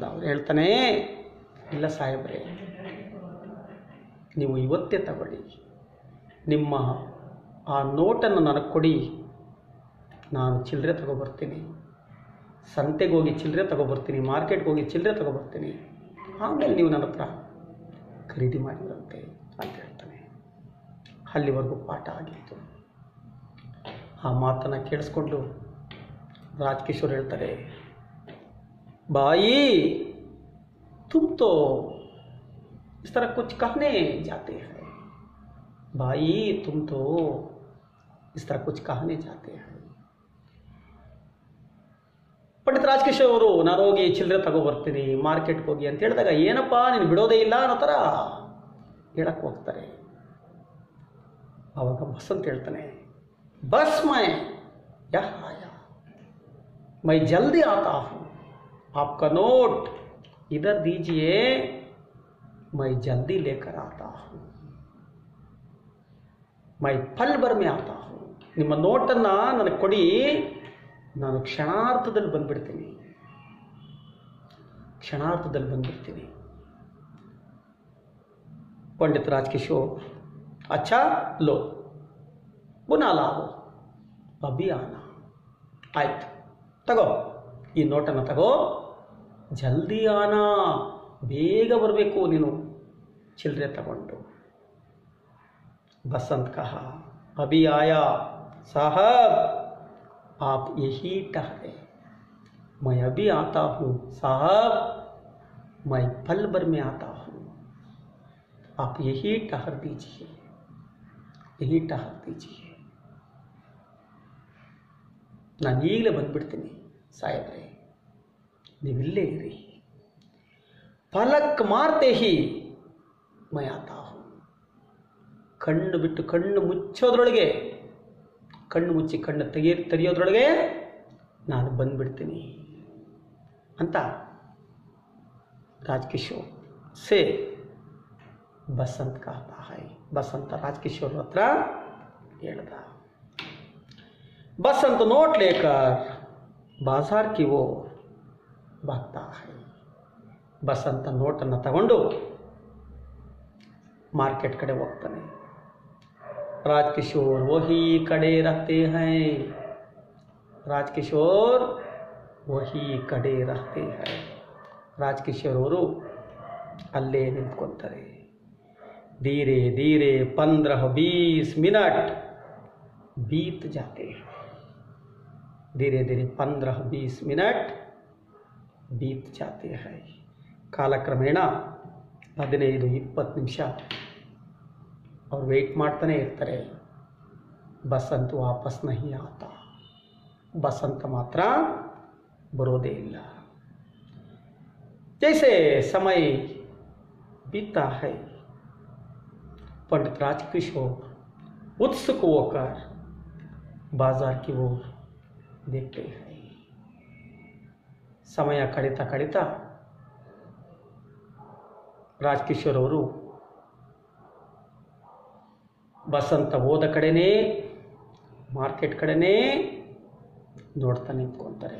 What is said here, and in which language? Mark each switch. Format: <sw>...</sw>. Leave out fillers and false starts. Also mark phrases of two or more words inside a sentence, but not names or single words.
<kn>ಅವ್ರು ಹೇಳ್ತಾನೆ, ಇಲ್ಲ ಸಾಹೇಬ್ರೆ, ನೀವು ಇವತ್ತೇ ತಗೊಳ್ಳಿ, ನಿಮ್ಮ ಆ ನೋಟನ್ನು ನನಗೆ ಕೊಡಿ, ನಾನು ಚಿಲ್ಲರೆ ತಗೊಬರ್ತೀನಿ, ಸಂತೆಗೆ ಹೋಗಿ ಚಿಲ್ಲರೆ ತಗೊಬರ್ತೀನಿ, ಮಾರ್ಕೆಟ್ಗೆ ಹೋಗಿ ಚಿಲ್ಲರೆ ತಗೊಬರ್ತೀನಿ, ಆಮೇಲೆ ನೀವು ನನ್ನ ಹತ್ರ ಖರೀದಿ ಮಾಡಿರಂತೆ ಅಂತ ಹೇಳ್ತಾನೆ. ಅಲ್ಲಿವರೆಗೂ ಪಾಠ ಆಗಿತ್ತು. ಆ ಮಾತನ್ನು ಕೇಳಿಸ್ಕೊಂಡು ರಾಜಕಿಶೋರ್ ಹೇಳ್ತಾರೆ,</kn> <hi>ಬಾಯಿ तुम तो इस तरह कुछ कहने जाते हैं, भाई तुम तो इस तरह कुछ कहने जाते हैं.</hi> <kn>ಪಂಡಿತ ರಾಜಕಿಶೋರ್ ಅವರು ನಾನು ಹೋಗಿ ಚಿಲ್ಲರೆ ತಗೊಬರ್ತೀನಿ, ಮಾರ್ಕೆಟ್ಗೆ ಹೋಗಿ ಅಂತ ಹೇಳಿದಾಗ, ಏನಪ್ಪ ನೀನು ಬಿಡೋದೇ ಇಲ್ಲ ಅನ್ನೋ ಥರ ಹೇಳಕ್ಕೆ ಹೋಗ್ತಾರೆ. ಆವಾಗ ಬಸಂತ್ ಹೇಳ್ತಾನೆ,</kn> <hi>ಬಸ್ मैं जल्दी आता हूँ, आपका नोट इधर दीजिए, मैं जल्दी लेकर आता हूँ, मैं पल भर में आता हूँ.</hi> <kn>ನಿಮ್ಮ ನೋಟನ್ನು ನನಗೆ ಕೊಡಿ, ನಾನು ಕ್ಷಣಾರ್ಧದಲ್ಲಿ ಬಂದ್ಬಿಡ್ತೀನಿ.</kn> <hi>पंडित राजकिशोर, अच्छा लो बुना लाओ, अभी आना.</hi> <kn>ಆಯ್ತು, ತಗೋ ಈ ನೋಟನ್ನು ತಗೋ,</kn> <hi>जल्दी आना,</hi> <kn>ಬೇಗ ಬರಬೇಕು ನೀನು ಚಿಲ್ಲರೆ ತಗೊಂಡು.</kn> <hi>बसंत कहा, अभी आया साहब, आप यही ठहरे, मैं अभी आता हूँ साहब, मैं पल भर में आता हूँ, आप यही ठहर दीजिए.</hi> <kn>ನಾನು ಈಗಲೇ ಬಂದುಬಿಡ್ತೀನಿ ಸಾಹೇಬ್ರೆ, ನೀವಿಲ್ಲೇ ಇರಿ.</kn> <hi>पलक मारते ही मैं आता हूँ,</hi> <kn>ಕಣ್ಣು ಬಿಟ್ಟು ಕಣ್ಣು ಮುಚ್ಚೋದ್ರೊಳಗೆ, ಕಣ್ಣು ಮುಚ್ಚಿ ಕಣ್ಣು ತೆರೆಯೋದ್ರೊಳಗೆ ನಾನು ಬಂದುಬಿಡ್ತೀನಿ ಅಂತ</kn> <hi>राजकिशोर से बसंत कहता है.</hi> <kn>बसंत राजकिशोर हत्र ಹೇಳ್ದ.</kn> <hi>बसंत नोट लेकर बाजार की ओर भागता है.</hi> <kn>बसंत ನೋಟನ್ನು ತಗೊಂಡು ಮಾರ್ಕೆಟ್ ಕಡೆ ಹೋಗ್ತಾನೆ.</kn> <hi>राजकिशोर वही खड़े रहते हैं, राजकिशोर वही खड़े रहते हैं.</hi> <kn>ರಾಜಕಿಶೋರ್ ಅವರು ಅಲ್ಲೇ ನಿಂತ್ಕೊಂತಾರೆ.</kn> <hi>धीरे धीरे 15-20 मिनट बीत जाते हैं. धीरे धीरे 15-20 मिनट बीत जाते हैं.</hi> <kn>ಕಾಲಕ್ರಮೇಣ 15-20 ನಿಮಿಷ ಅವ್ರು ವೆಯ್ಟ್ ಮಾಡ್ತಾನೆ ಇರ್ತಾರೆ.</kn> <hi>बसंत वापस नहीं आता,</hi> <kn>ಬಸಂತ ಮಾತ್ರ ಬರೋದೇ ಇಲ್ಲ.</kn> <hi>जैसे समय बीता है, पंडित राजकिशोर उत्सुक होकर बाजार की ओर देखते हैं.</hi> <kn>समय ಕಳೀತಾ ಕಳೀತಾ ರಾಜಕಿಶೋರ್ ಅವರು ಬಸಂತ ಹೋದ ಕಡೆನೇ ಮಾರ್ಕೆಟ್ ಕಡೆನೇ ನೋಡ್ತಾ ನಿಂತ್ಕೊಂತಾರೆ.</kn>